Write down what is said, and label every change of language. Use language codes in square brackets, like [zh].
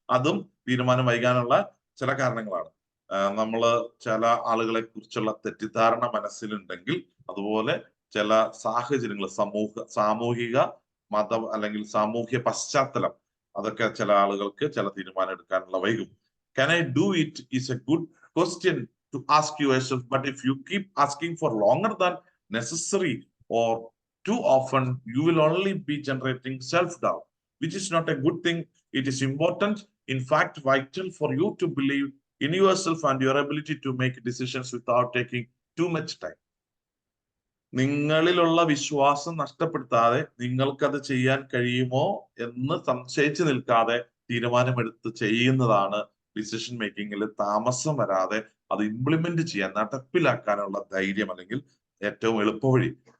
[ml] അതും തീരുമാനം വൈകാനുള്ള ചില കാരണങ്ങളാണ്. ചില ആളുകളെ കുറിച്ചുള്ള തെറ്റിദ്ധാരണ മനസ്സിലുണ്ടെങ്കിൽ, അതുപോലെ ചില സാഹചര്യങ്ങൾ, സാമൂഹിക മതം അല്ലെങ്കിൽ സാമൂഹ്യ പശ്ചാത്തലം, അതൊക്കെ ചില ആളുകൾക്ക് ചില തീരുമാനം എടുക്കാനുള്ള വൈകും. [en] Can I do it is a good question to ask yourself, but if you keep asking for longer than necessary or too often, you will only be generating self-doubt, which is not a good thing. It is important, in fact vital, for you to believe in yourself and your ability to make decisions without taking too much time. [ml] നിങ്ങളിലുള്ള വിശ്വാസം നഷ്ടപ്പെടുത്താതെ, നിങ്ങൾക്കത് ചെയ്യാൻ കഴിയുമോ എന്ന് സംശയിച്ചു നിൽക്കാതെ തീരുമാനമെടുത്ത് ചെയ്യുന്നതാണ് decision മേക്കിങ്ങിൽ താമസം വരാതെ അത് ഇംപ്ലിമെന്റ് ചെയ്യാൻ, നടപ്പിലാക്കാനുള്ള ധൈര്യം അല്ലെങ്കിൽ ഏറ്റവും എളുപ്പവഴി.